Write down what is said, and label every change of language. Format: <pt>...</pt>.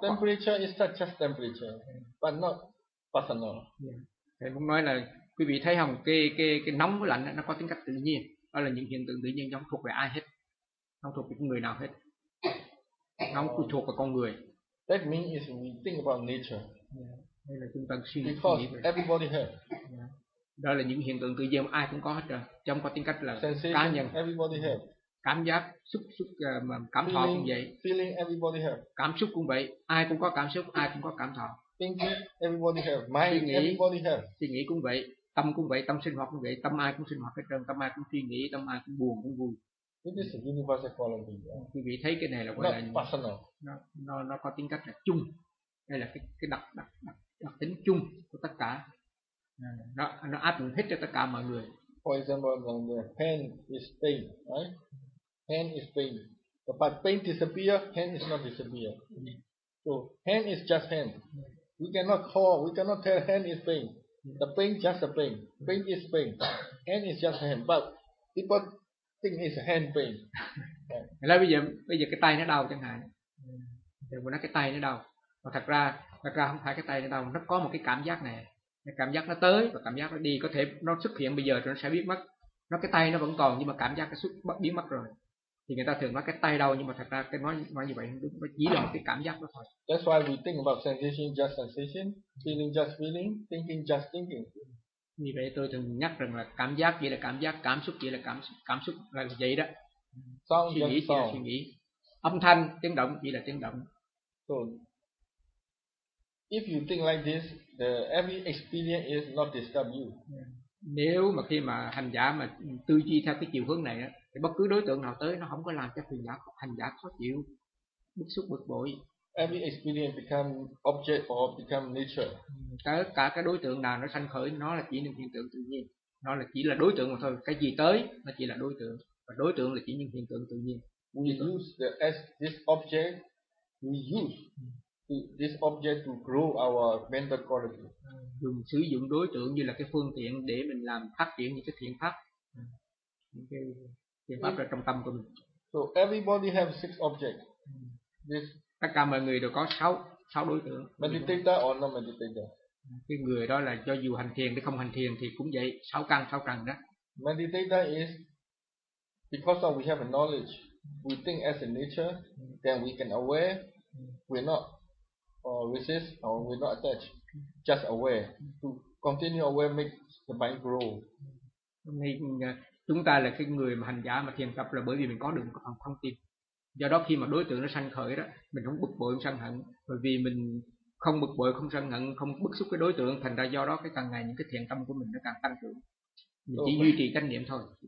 <en>temperature is not just temperature, but not personal. Yeah.</en> <vi>Thầy muốn nói là quý vị thấy không, cái nóng với lạnh nó có tính cách tự nhiên, đó là những hiện tượng tự nhiên, giống thuộc về ai hết. Không thuộc về người nào hết, không thuộc vào con người.</vi> <en>That means is we think about nature.</en> <vi>Đây là chúng ta suy</vi> <en>nghĩ. Because everybody has.</en> <vi>Đó là những hiện tượng tự nhiên ai cũng có hết rồi, trong có tính cách là</vi> <en>sensation,</en> <vi>cá nhân.</vi> <en>Everybody has.</en> <vi>Cảm giác, xúc cảm thọ cũng vậy.</vi> <en>Feeling everybody has.</en> <vi>Cảm xúc cũng vậy, ai cũng có cảm xúc, ai cũng có cảm thọ.</vi> <en>Thinking everybody has. Mind everybody has.</en> <vi>Suy nghĩ cũng vậy, tâm cũng vậy, tâm sinh hoạt cũng vậy, tâm ai cũng sinh hoạt hết trơn, tâm ai cũng suy nghĩ, tâm ai cũng buồn cũng vui.</vi> <en>It is a universal quality.</en> <vi>Quý vị thấy cái này là gọi là personal. Nó có tính cách là chung. Đây là cái đặc tính chung của tất cả. Nó áp dụng hết cho tất cả mọi người.</vi> <en>For example, the pain is pain, right? Pain is pain. But pain disappear, pain is not disappear. So pain is just pain. We cannot tell pain is pain. The pain just a pain. Pain is pain. Pain is just pain. But people think it's a hand pain. Yeah.</en> <vi>Bây giờ cái tay nó đau chẳng hạn. Thì mình nói cái tay nó đau. Mà thật ra không phải cái tay nó đau, nó có một cái cảm giác này. Cái cảm giác nó tới và cảm giác nó đi, có thể nó xuất hiện bây giờ rồi nó sẽ biến mất. Nó cái tay nó vẫn còn nhưng mà cảm giác nó biến mất rồi. Thì người ta thường nói cái tay đau nhưng mà thật ra cái nói như vậy không đúng, nó chỉ là một cái cảm giác đó thôi.</vi> <en>That's why we think about sensation just sensation, feeling just feeling, thinking just thinking.</en> <vi>Vì vậy tôi thường nhắc rằng là cảm giác chỉ là cảm giác, cảm xúc chỉ là cảm xúc là vậy đó.</vi> <en>Sound</en> <vi>suy nghĩ chỉ</vi> <en>sound.</en> <vi>Là suy nghĩ. Âm thanh, tiếng động chỉ là tiếng động.</vi> <en>So, If you think like this, the every experience is not disturb you.</en> <vi>Nếu mà khi mà hành giả mà tư duy theo cái chiều hướng này á, thì bất cứ đối tượng nào tới nó không có làm cho hành giả khó chịu, bức xúc, bực bội.</vi> <en>Every experience become object or become nature.</en> <vi>Tất cả cái đối tượng nào nó sanh khởi nó là chỉ những hiện tượng tự nhiên, nó là chỉ là đối tượng mà thôi. Cái gì tới nó chỉ là đối tượng, và đối tượng là chỉ những hiện tượng tự nhiên.</vi> <en>We use the as this object, we use this object to grow our mental quality.</en> <vi>Dùng sử dụng đối tượng như là cái phương tiện để mình làm phát triển những cái thiện pháp, những cái thiện pháp ở trong tâm của mình.</vi> <en>So everybody have six objects.</en> <vi>Tất cả mọi người đều có sáu đối tượng.</vi> <en>Meditator or non meditator.</en> <vi>Cái người đó là cho dù hành thiền hay không hành thiền thì cũng vậy, sáu căn sáu trần đó.</vi> <en>Meditator is because of we have a knowledge, we think as a nature, then we can aware, we're not or resist or we're not attached, just aware to continue aware make the mind grow.</en> <vi>Chúng ta là cái người mà hành giả mà thiền tập là bởi vì mình có được một phần thông tin. Do đó khi mà đối tượng nó sanh khởi đó, mình không bực bội, không sân hận, bởi vì mình không bực bội, không sân hận, không bức xúc cái đối tượng, thành ra do đó cái càng ngày những cái thiện tâm của mình nó càng tăng trưởng. Mình chỉ duy trì chánh niệm thôi.</vi>